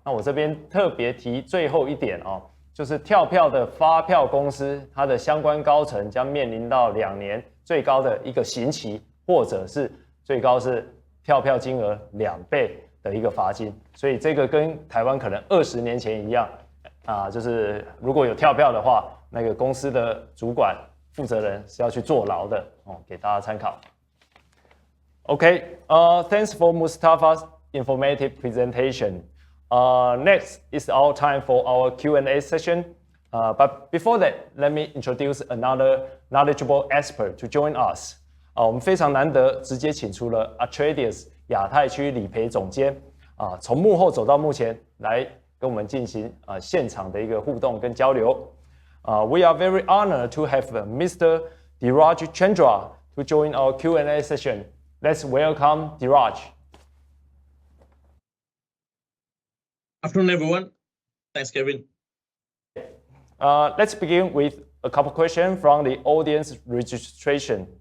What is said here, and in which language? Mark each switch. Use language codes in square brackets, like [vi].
[zh] 那我这边特别提最后一点哦，就是跳票的发票公司，它的相关高层将面临到2年最高的一个刑期，或者是最高是跳票金额2倍的一个罚金。所以这个跟台湾可能20年前一样就是如果有跳票的话，那个公司的主管负责人是要去坐牢的哦，给大家参考。 [en] OK，thanks for Mustafa's informative presentation. Next is our time for our Q&A session. But before that, let me introduce another knowledgeable expert to join us. [zh] 我们非常难得直接请出了 Atradius 亚太区理赔总监从幕后走到幕前来跟我们进行现场的一个互动跟交流。 [en] We are very honored to have Mr. Dhiraj Chandra to join our Q&A session. Let's welcome Dhiraj. Afternoon, everyone. Thanks, Kevin. Let's begin with a couple questions from the audience registration.